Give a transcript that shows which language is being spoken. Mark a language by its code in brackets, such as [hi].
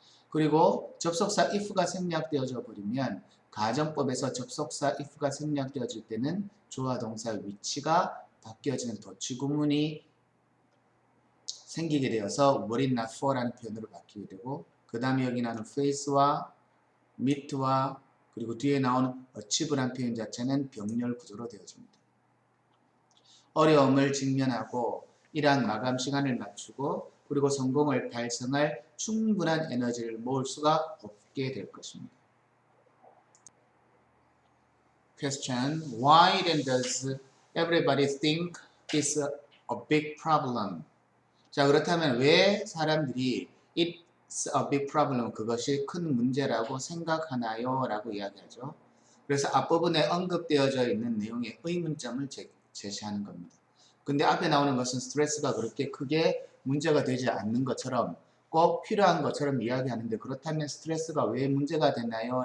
[ko] 그리고 접속사 if가 생략되어져 버리면 가정법에서 접속사 if가 생략되어질 때는 주어와 동사의 위치가 바뀌어지는 도치구문이 생기게 되어서 [en] were it not for [ko] 라는 표현으로 바뀌게 되고 그 다음에 여기 나오는 face와 meet와 그리고 뒤에 나오는 achieve라는 표현 자체는 병렬 구조로 되어집니다. 어려움을 직면하고 이러한 마감 시간을 맞추고 그리고 성공을 달성할 충분한 에너지를 모을 수가 없게 될 것입니다. [en] Question: Why then does everybody think it's a big problem? [ko] 자 그렇다면 왜 사람들이 [en] it's a big problem [ko] 그것이 큰 문제라고 생각하나요? 라고 이야기하죠. 그래서 앞부분에 언급되어져 있는 내용의 의문점을 제시하는 겁니다. 근데 앞에 나오는 것은 스트레스가 그렇게 크게 문제가 되지 않는 것처럼 꼭 필요한 것처럼 이야기하는데 그렇다면 스트레스가 왜 문제가 되나요?